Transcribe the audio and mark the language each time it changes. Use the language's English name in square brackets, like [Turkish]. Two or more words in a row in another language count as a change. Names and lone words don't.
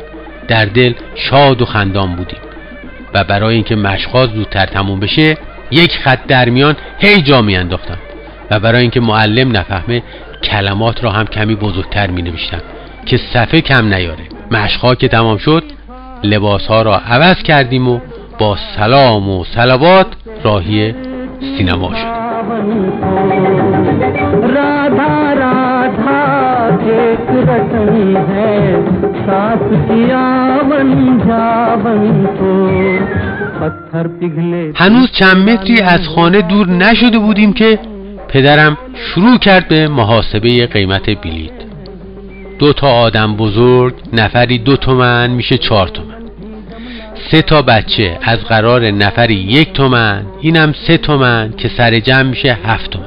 [Persian] در دل شاد و خندان بودیم و برای اینکه مشق‌ها زودتر تموم بشه 1 خط در میان هی جا می انداختم و برای اینکه معلم نفهمه کلمات را هم کمی بزرگتر می نوشتم که صفحه کم نیاره. مشق‌ها که تمام شد لباس‌ها را عوض کردیم و با سلام و صلوات راهی سینما شد. [Hindi] राधा राधा एक रतन है साथ किया वन जावन को पत्थर पिघले. [Persian] هنوز چند متری از خانه دور نشده بودیم که پدرم شروع کرد به محاسبه قیمت بلیط. 2 تا آدم بزرگ نفری 2 تومن میشه 4 تومن. 3 تا بچه از قرار نفری 1 تومن، اینم 3 تومن که سر جمع میشه 7 تومن.